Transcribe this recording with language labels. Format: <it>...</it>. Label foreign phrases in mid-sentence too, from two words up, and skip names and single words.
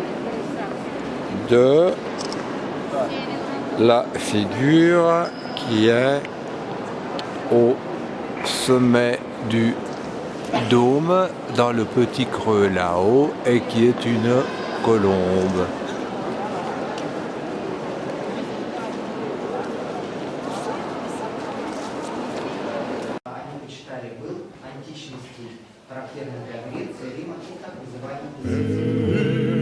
<fr>de la figure qui est au sommet du dôme dans le petit creux là-haut et qui est une colombe.</fr> <ru>Почитали, был античности, характерный для Греции, Рима и так называемый</ru>